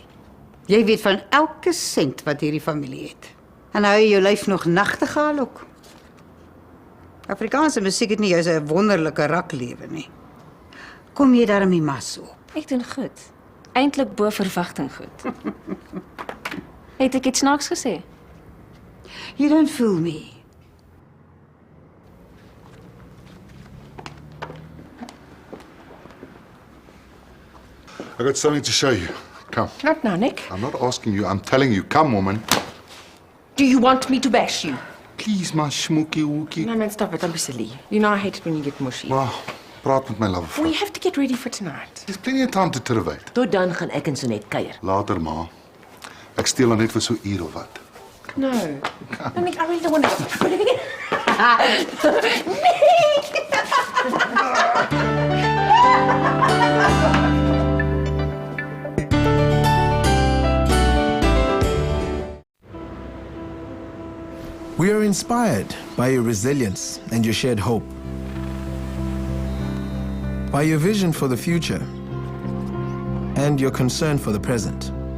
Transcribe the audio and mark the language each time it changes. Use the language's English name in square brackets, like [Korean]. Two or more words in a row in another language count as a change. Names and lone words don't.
[Afrikaans] Jy weet van elke sent wat hierdie familie het. En hou jy jou lyf nog nagtegaal ook. Afrikaanse musiek het nie juis 'n wonderlike raklewe nie. Kom jy daarmee mas op? Ek doen goed. Eintlik bo verwagting goed. Het ek iets snaaks gesê? [English] You don't fool me. I got something to show you. Come. Not now, Nick. I'm not asking you, I'm telling you. Come, woman. Do you want me to bash you? Please, my schmookie wookie. No, man, stop it. Don't be silly. You know I hate it when you get mushy. Well, [Afrikaans] praat met my love. [English] We have to get ready for tonight. There's plenty of time to terwijl. [Afrikaans] Tot dan gaan ek en Sonet kuier. [English] Later, ma. [Afrikaans] Ek steel dan net vir so 'n uur of wat. [English] No. No, Nick, I really don't want to. We are inspired by your resilience and your shared hope, by your vision for the future and your concern for the present.